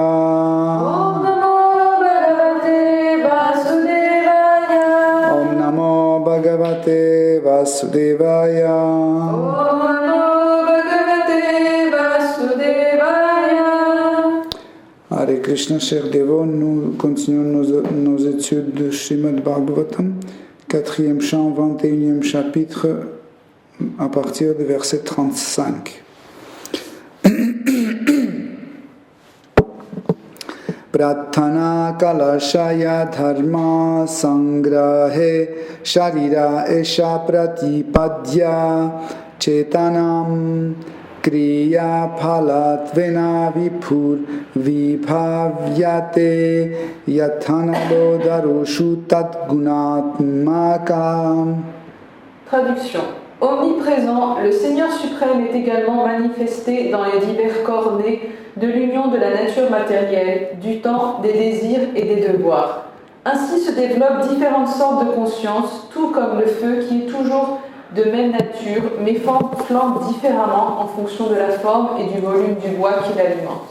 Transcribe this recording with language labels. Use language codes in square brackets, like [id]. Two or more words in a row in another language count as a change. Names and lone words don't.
[sa] ॐ नमो भगवते वासुदेवाय. ॐ नमो भगवते वासुदेवाय. ॐ नमो भगवते वासुदेवाय. हरे कृष्ण, [fr] chers dévots, nous continuons nos études de Srimad Bhagavatam, 4e chant, 21e chapitre, à partir du verset 35. [sa] प्रधान कालाशय धर्म संग्रहे शरीर एष प्रतिपद्य चेतनाम् क्रिया फलत्वेन विभुर् विभाव्यते यथानलो दारुषु तद् गुणात्मकम्. [fr] Traduction. Omniprésent, le Seigneur suprême est également manifesté dans les divers corps nés de l'union de la nature matérielle, du temps, des désirs et des devoirs. Ainsi se développent différentes sortes de conscience, tout comme le feu qui est toujours de même nature, mais flambe différemment en fonction de la forme et du volume du bois qui l'alimente.